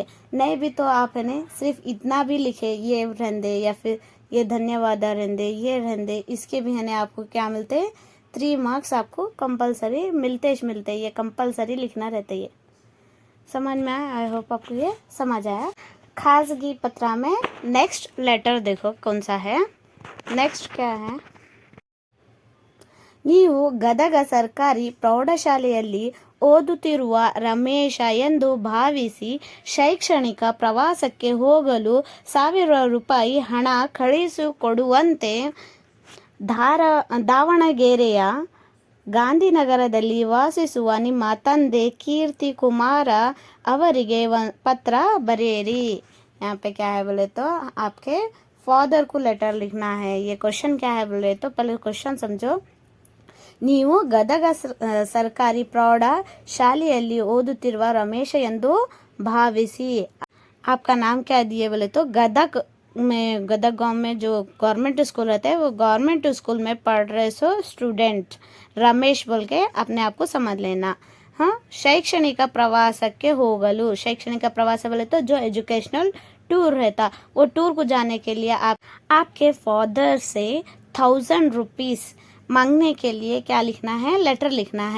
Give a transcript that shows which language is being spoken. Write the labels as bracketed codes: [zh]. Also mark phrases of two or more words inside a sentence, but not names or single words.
[hi] नहीं भी तो आप है ने सिर्फ इतना भी लिखे, ये रहने या फिर ये धन्यवाद रहने, ये रहने, इसके भी है ने आपको क्या मिलते, 3 मार्क्स आपको कंपलसरी मिलते. ये कंपलसरी लिखना रहता है. समझ में आया? [en] I hope [hi] आपको ये समझ आया. खासगी पत्र में नेक्स्ट लेटर देखो कौन सा है. नेक्स्ट क्या है, [kn] ನೀವು ಗದಗ ಸರ್ಕಾರಿ ಪ್ರೌಢಶಾಲೆಯಲ್ಲಿ ಓದುತ್ತಿರುವ ರಮೇಶ ಎಂದು ಭಾವಿಸಿ ಶೈಕ್ಷಣಿಕ ಪ್ರವಾಸಕ್ಕೆ ಹೋಗಲು 1000 ರೂಪಾಯಿ ಹಣ ಕಳುಹಿಸಿಕೊಡುವಂತೆ ದಾವಣಗೆರೆಯ ಗಾಂಧಿನಗರದಲ್ಲಿ ವಾಸಿಸುವ ನಿಮ್ಮ ತಂದೆ ಕೀರ್ತಿ ಕುಮಾರ ಅವರಿಗೆ ಪತ್ರ ಬರೆರಿ. [hi] यहाँ पे क्या है बोले तो आपके फादर को लेटर लिखना है. ये क्वेश्चन क्या है बोले तो पहले क्वेश्चन समझो. [kn] ನೀವು ಗದಗ ಸರ್ಕಾರಿ ಪ್ರೌಢ ಶಾಲೆಯಲ್ಲಿ ಓದುತ್ತಿರುವ ರಮೇಶ ಎಂದು ಭಾವಿಸಿ. [hi] आपका नाम क्या दिए बोले तो गदग गांव में जो [en] government school [hi] रहता है, वो [en] government school [hi] में पढ़ रहे सो स्टूडेंट रमेश बोल के अपने आप को समझ लेना. [kn] हाँ, ಶೈಕ್ಷಣಿಕ ಪ್ರವಾಸಕ್ಕೆ ಹೋಗಲು. [hi] शैक्षणिक प्रवास बोले तो जो [en] educational tour [hi] रहता, वो टूर को जाने के लिए आपके फादर से 1000 रुपीस मांगने के लिए क्या लिखना है, लेटर लिखना है.